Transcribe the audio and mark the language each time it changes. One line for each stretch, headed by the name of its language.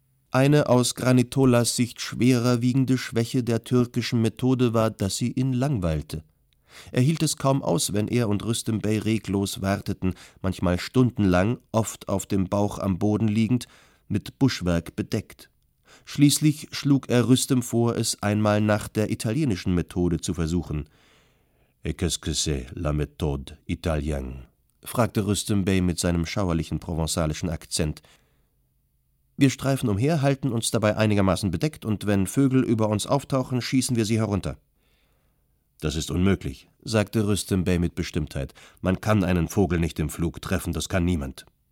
German: Eine aus Granitolas Sicht schwerer wiegende Schwäche der türkischen Methode war, dass sie ihn langweilte. Er hielt es kaum aus, wenn er und Rüstem Bey reglos warteten, manchmal stundenlang, oft auf dem Bauch am Boden liegend, mit Buschwerk bedeckt. Schließlich schlug er Rüstem vor, es einmal nach der italienischen Methode zu versuchen.
French: «E qu'est-ce que c'est la méthode italienne?»
German: fragte Rüstem Bey mit seinem schauerlichen provenzalischen Akzent. »Wir streifen umher, halten uns dabei einigermaßen bedeckt, und wenn Vögel über uns auftauchen, schießen wir sie herunter.« »Das ist unmöglich«, sagte Rüstem Bey mit Bestimmtheit. »Man kann einen Vogel nicht im Flug treffen, das kann niemand.«